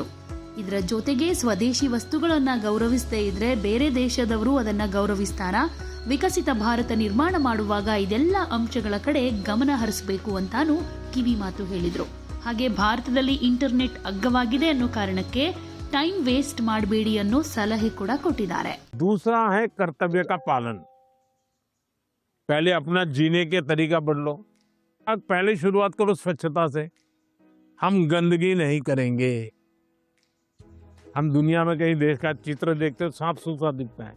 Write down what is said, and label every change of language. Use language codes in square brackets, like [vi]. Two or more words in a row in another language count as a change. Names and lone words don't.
[kn] ಇದರ ಜೊತೆಗೆ ಸ್ವದೇಶಿ ವಸ್ತುಗಳನ್ನ ಗೌರವಿಸದೇ ಇದ್ರೆ ಬೇರೆ ದೇಶದವರು ಅದನ್ನ ಗೌರವಿಸ್ತಾರಾ? ವಿಕಸಿತ ಭಾರತ ನಿರ್ಮಾಣ ಮಾಡುವಾಗ ಇದೆಲ್ಲ ಅಂಶಗಳ ಕಡೆ ಗಮನ ಹರಿಸಬೇಕು ಅಂತಾನೂ ಕಿವಿ ಮಾತು ಹೇಳಿದ್ರು. ಹಾಗೆ ಭಾರತದಲ್ಲಿ ಇಂಟರ್ನೆಟ್ ಅಗ್ಗವಾಗಿದೆ ಅನ್ನೋ ಕಾರಣಕ್ಕೆ [en] time waste [kn] ಮಾಡಬೇಡಿ ಅನ್ನೋ ಸಲಹೆ ಕೂಡ ಕೊಟ್ಟಿದ್ದಾರೆ. [hi] दूसरा है कर्तव्य का पालन. पहले अपना जीने के तरीका बदलो. अब पहले शुरुआत करो स्वच्छता से. हम गंदगी नहीं करेंगे. हम दुनिया में कहीं देश का चित्र देखते हो साफ सुथरा दिखता है.